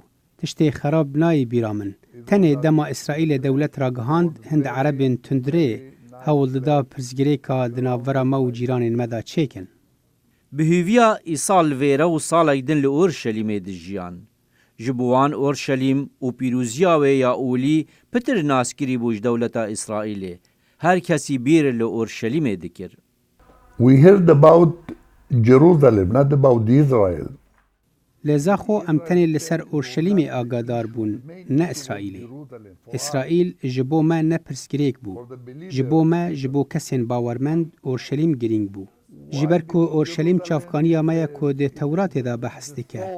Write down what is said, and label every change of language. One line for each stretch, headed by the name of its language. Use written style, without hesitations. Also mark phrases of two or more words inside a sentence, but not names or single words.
Kurdish: Tiştê xerab nayê bîra min. Tenê dema İsraîlê dewlet ragihand hind Erebên tundrê hewl dida pirsgirêka di navbera me û cîranên me da çêkin. Bi hêviya îsal vêre û salek din li Orşelîmê dijiyan. Ji bo wan Orşelîm û pîroziya wê ya olî pitir naskirî bû ji dewleta İsraîlê. Her kesî bîr li Orşelîmê dikir.
English: We heard about Jerusalem, not about Israel.
Kurdish: Li Zaxo em tenê li ser Orşelîmê agadar bûn, ne İsraîlê. İsraîl ji bo me ne pirsgirêk bû. Ji bo me, ji bo kesên bawermend Orşelîm girîng bû. Ji ber ku Orşelîm çavkaniya me ye ku di Tewratê da behs dike.